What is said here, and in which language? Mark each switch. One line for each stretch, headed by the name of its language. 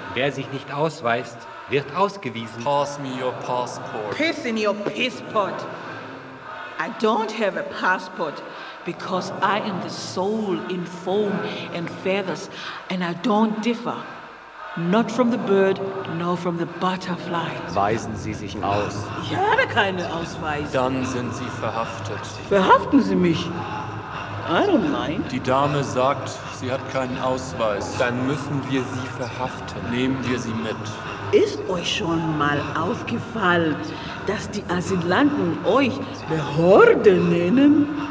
German: Wer sich nicht ausweist, wird ausgewiesen.
English: Pass me your passport. Piss in your pisspot. I don't have a passport because I am the soul in foam and feathers and I don't differ. Not from the bird, nor from the butterfly.
German: Weisen Sie sich aus. Ich habe keine Ausweis. Dann sind Sie verhaftet. Verhaften Sie mich.
English: I don't mind.
German: Die Dame sagt, sie hat keinen Ausweis. Dann müssen wir sie verhaften. Nehmen wir sie mit. Ist euch schon mal aufgefallen, dass die Asylanten euch Behörde nennen?